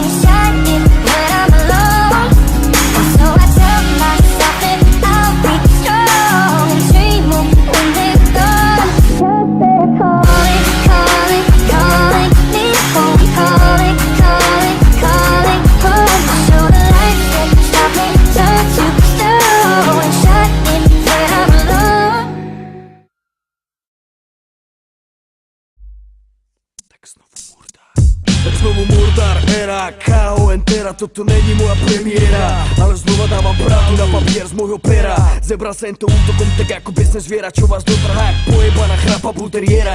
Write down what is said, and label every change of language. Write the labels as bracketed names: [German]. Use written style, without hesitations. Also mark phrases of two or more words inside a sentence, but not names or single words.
[English] You shine it when I'm alone, and so I tell myself that I'll be strong and dreaming when they're gone. Just they're calling, calling, calling me home. Calling, calling, calling home. So the lights that stop me, turn to stone. And shine it when I'm alone. [Slovak] Tak znovu Murdar, era, KO, Entera. Toto není moja premiéra, ale znova dávam pravdu na papier z môjho pera. Zebral sem to útokom tak ako besné zviera, čo vás dotrhá jak pojebaná chrapa bulteriera.